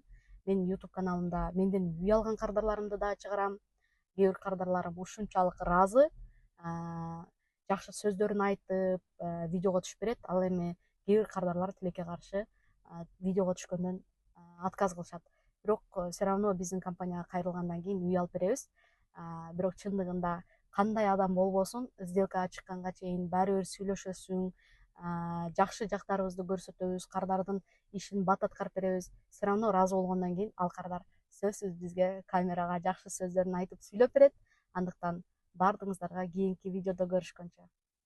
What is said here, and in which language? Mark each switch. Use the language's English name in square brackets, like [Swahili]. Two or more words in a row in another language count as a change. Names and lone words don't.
[Kyrgyz] Менин YouTube каналымда менден үй алган кардарларымды да чыгарам. Кээ бир кардарларым ушунчалык ыраазы, жакшы сөздөрүн айтып, видеого түшүп берет. Ал эми кээ бир кардарлар тилекке каршы видеого түшкөндөн отказ кылышат. Бирок [Russian] все равно [Kyrgyz] биздин компанияга кайрылгандан кийин үй алып беребиз. Бирок чындыгында кандай адам болбосун, сделкага чыкканга чейин баары бир сүйлөшөсүң, жакшы жактарыбызды көрсөтөбүз, кардардын ишин баттаткарып беребиз. [Russian] Все равно [Kyrgyz] ыраазы болгондон кийин ал кардар сөзсүз бизге камерага жакшы сөздөрүн айтып сүйлөп берет. Андыктан баардыгыңыздарга кийинки видеодо көрүшкөнчө.